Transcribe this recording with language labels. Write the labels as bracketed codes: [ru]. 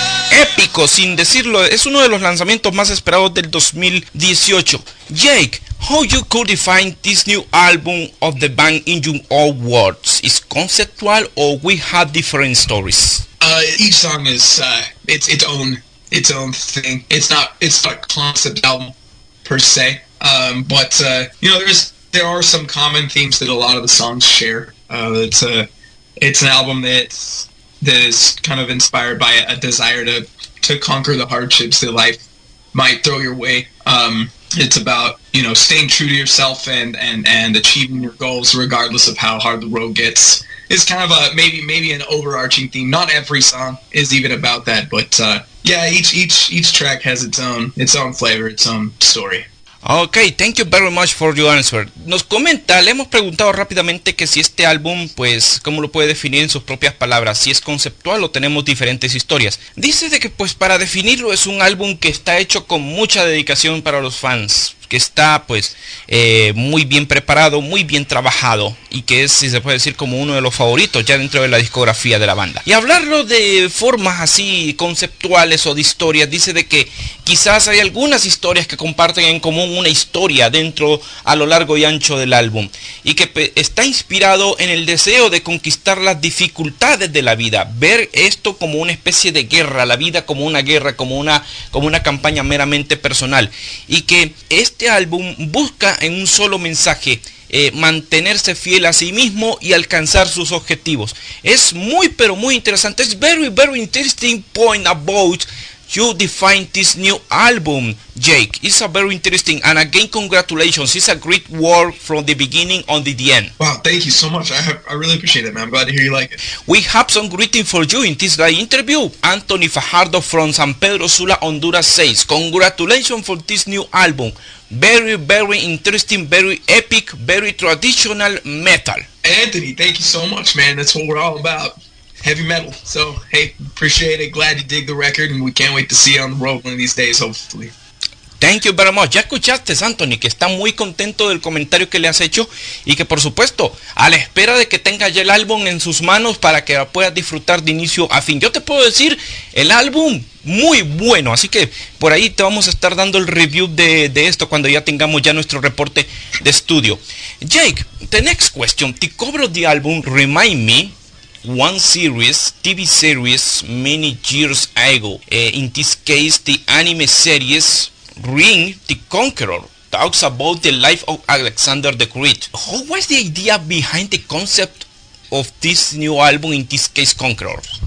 [es] Épico, sin decirlo, es uno de los lanzamientos más esperados del 2018. [en] Jake, how you could define this new album of the band in your own words? Is conceptual or we have different stories? Each song is its own thing. It's not a concept album per se, but there are some common themes that a lot of the songs share. It's an album that is kind of inspired by a desire to conquer the hardships that life might throw your way. It's about staying true to yourself and achieving your goals regardless of how hard the road gets. It's kind of a maybe an overarching theme. Not every song is even about that, but each track has its own flavor, its own story. Ok, thank you very much for your answer. [es] Nos comenta, le hemos preguntado rápidamente que si este álbum, pues, ¿cómo lo puede definir en sus propias palabras? Si es conceptual o tenemos diferentes historias. Dice de que, pues, para definirlo es un álbum que está hecho con mucha dedicación para los fans, que está, pues, muy bien preparado, muy bien trabajado, y que es, si se puede decir, como uno de los favoritos ya dentro de la discografía de la banda. Y hablarlo de formas así conceptuales o de historias, dice de que quizás hay algunas historias que comparten en común una historia dentro a lo largo y ancho del álbum, y que está inspirado en el deseo de conquistar las dificultades de la vida, ver esto como una especie de guerra, la vida como una guerra, como una campaña meramente personal, y que este álbum busca en un solo mensaje mantenerse fiel a sí mismo y alcanzar sus objetivos. Es muy pero muy interesante. [en] Es very interesting point about you define this new album, Jake. It's a very interesting, and again, congratulations. It's a great work from the beginning on the end. Wow, thank you so much. I really appreciate it, man. I'm glad to hear you like it. We have some greeting for you in this live interview. Anthony Fajardo from San Pedro Sula, Honduras says, congratulations for this new album. Very interesting, very epic, very traditional metal. Anthony, thank you so much, man. That's what we're all about. Heavy metal. So, hey, appreciate it. Glad you dig the record, and we can't wait to see you on the road one of these days, hopefully. Thank you very much. [es] Ya escuchaste, Anthony, que está muy contento del comentario que le has hecho y que, por supuesto, a la espera de que tenga ya el álbum en sus manos para que lo puedas disfrutar de inicio a fin. Yo te puedo decir, el álbum muy bueno, así que por ahí te vamos a estar dando el review de esto cuando ya tengamos ya nuestro reporte de estudio. [en] Jake, the next question. The cover of the album remind me one TV series many years ago. In this case, the anime series Ring the Conqueror talks about the life of Alexander the Great. How was the idea behind the concept of this new album, in this case, Conqueror?